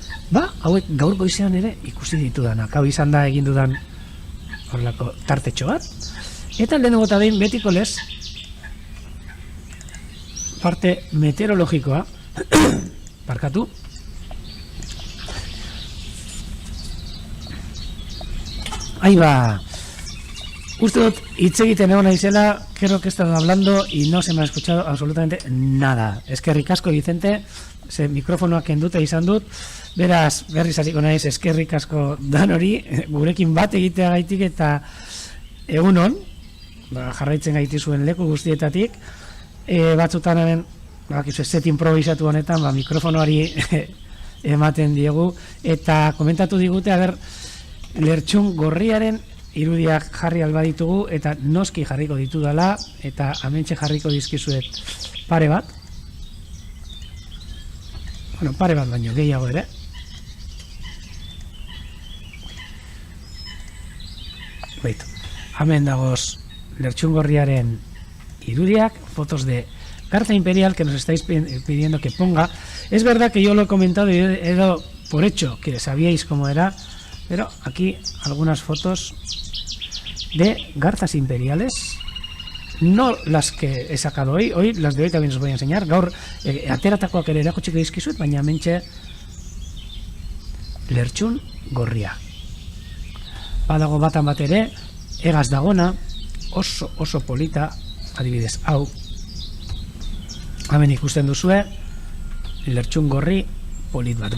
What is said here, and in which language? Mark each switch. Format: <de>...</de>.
<eu>Ba, hauek gaur goizean ere ikusi ditudanak, hau izan da egin dudan horrelako tartetxo bat, eta lehenengo eta behin betiko lez, parte meteorologikoa, parkatu,</eu> <es>ahí va.</es> <eu>Uste dut, hitz egiten egon naizela,</eu> <es>creo que he estado hablando y no se me ha escuchado absolutamente nada.</es> <eu>Eskerrik asko, Vicente, ze mikrofonoak kenduta izan dut, beraz, berriz hasiko naiz, eskerrik asko danori, gurekin bat egitea gaitik eta egunon, jarraitzen gaitizuen leku guztietatik, batzutan hemen, set improvisatu honetan, mikrofonoari ematen diegu, eta komentatu digute, lertxun gorriaren irudiak jarri alba ditugu, eta noski jarriko ditudala, eta hementxe jarriko dizkizuet pare bat. Bueno, pare bat baino, gehiago ere. Beitu, hemen dagoz lertxun gorriaren irudiak,</eu> <es>fotos de garza imperial que nos estáis pidiendo que ponga. Es verdad que yo lo he comentado y he dado por hecho que sabíais cómo era, pero aquí algunas fotos de garzas imperiales, no las que he sacado hoy las de hoy también os voy a enseñar.</es> <eu>Gaur ateratakoak ere erakutsiko dizkizuet, baina hementxe lertxun gorria. Badago batan bat ere, egaz dagona, oso polita, adibidez hau, hemen ikusten duzue, lertxun gorri polit bat.</eu>